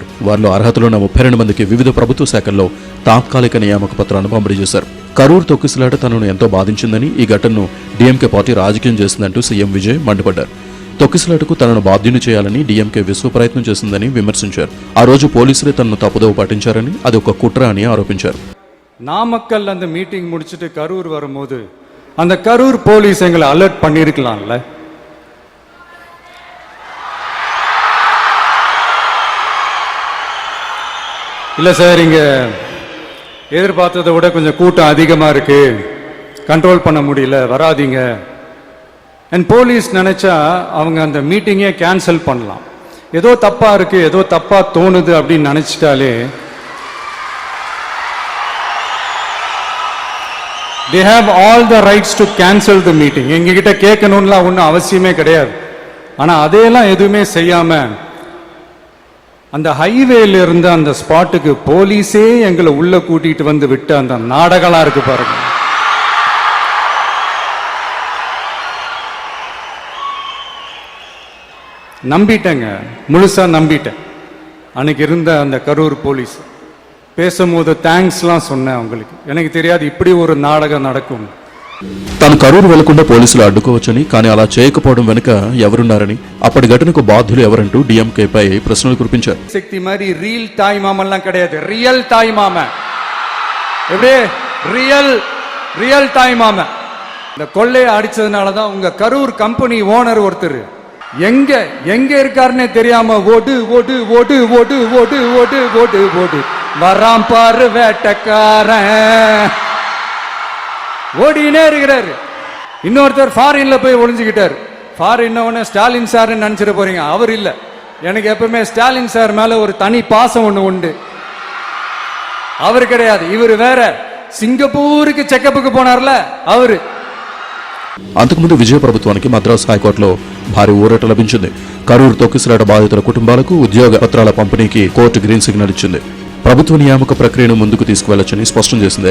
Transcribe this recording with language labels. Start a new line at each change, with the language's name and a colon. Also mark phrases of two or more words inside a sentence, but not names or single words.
Telugu: వారిలో అర్హతలున్న 32 మందికి వివిధ ప్రభుత్వ శాఖల్లో తాత్కాలిక నియామక పత్రాలను పంపిణీ చేశారు. కరూర్ తొక్కిసలాట తనను ఎంతో బాధించిందని, ఈ ఘటనను డీఎంకే పార్టీ రాజకీయం చేసిందంటూ సీఎం విజయ్ మండిపడ్డారు. తొక్కిసలాటకు తనను బాధ్యుని చేయాలని డీఎంకే విశ్వ ప్రయత్నం చేసిందని విమర్శించారు. ఆ రోజు పోలీసులే తనను తప్పుదోవ పట్టించారని, అది ఒక కుట్ర అని ఆరోపించారు.
Tamil: நாமக்கல் அந்த மீட்டிங் முடிச்சுட்டு கரூர் வரும்போது அந்த கரூர் போலீஸ் எங்களை அலர்ட் பண்ணிருக்கலாம்ல. இல்ல சார், இங்க எதிர்பார்த்ததை விட கொஞ்சம் கூட்டம் அதிகமா இருக்கு, கண்ட்ரோல் பண்ண முடியல, வராதீங்க. அண்ட் போலீஸ் நினைச்சா அவங்க அந்த மீட்டிங்கே கேன்சல் பண்ணலாம். ஏதோ தப்பா இருக்கு, ஏதோ தப்பா தோணுது அப்படின்னு நினைச்சிட்டாலே
English: they have all the rights to cancel the meeting.
Tamil: எங்ககிட்ட கேட்கணும்லாம் ஒன்றும் அவசியமே கிடையாது. ஆனா அதையெல்லாம் எதுவுமே செய்யாம அந்த ஹைவேல இருந்து அந்த ஸ்பாட்டுக்கு போலீஸே எங்களை உள்ள கூட்டிட்டு வந்து விட்டு அந்த நாடகம்லாம் இருக்கு பாருங்க. நம்பிட்டேங்க, முழுசா நம்பிட்டேன். அன்னைக்கு இருந்த அந்த கரூர் போலீஸ் பேசும்போது தேங்க்ஸ்லாம் சொன்னேன் அவங்களுக்கு. எனக்கு தெரியாது இப்படி ஒரு నాటకం நடக்கும்.
Telugu: తాను కరూరు వెళ్లకుండా పోలీసులు అడ్డుకోవచ్చని, కానీ అలా చేయకపోవడం వెనుక ఎవరున్నారని, అప్పటి ఘటనకు బాధ్యులు ఎవరంటూ డీఎంకేపై ప్రశ్నలు కురిపించారు.
Tamil: శక్తి மாதிரி ரியல் தாய் மாமன்லாம் கிடையாது, ரியல் தாய் மாமன். எப்படி ரியல் தாய் மாமன். இந்த கொள்ளையை அடிச்சதுனால தான் உங்க கரூர் கம்பெனி ஓனர் ஒருத்தர் எங்க இருக்காருன்னே தெரியாம ஓடு ஓடு ஓடு ஓடு ஓடு ஓடு ஓடு ஓடு வராம் பாரு வேட்டக்காரன், ஓடினே இருக்கிறாரு. இன்னொருத்தர் ஃபாரின்ல போய் ஒளிஞ்சுக்கிட்டாரு. ஃபாரின் ஸ்டாலின் சார் நினைச்சிட போறீங்க, அவர் இல்ல. எனக்கு எப்பவுமே ஸ்டாலின் சார் மேல ஒரு தனி பாசம் ஒண்ணு உண்டு. அவர் கிடையாது, இவர் வேற. சிங்கப்பூருக்கு செக்கப்புக்கு போனார்ல அவரு.
Telugu: అంతకుముందు విజయ ప్రభుత్వానికి మద్రాసు హైకోర్టులో భారీ ఊరట లభించింది. కరూరు తొక్కిసలాట బాధితుల కుటుంబాలకు ఉద్యోగ పత్రాల పంపిణీకి కోర్టు గ్రీన్ సిగ్నల్ ఇచ్చింది. ప్రభుత్వ నియామక ప్రక్రియను ముందుకు తీసుకువెళ్లొచ్చని స్పష్టం చేసింది.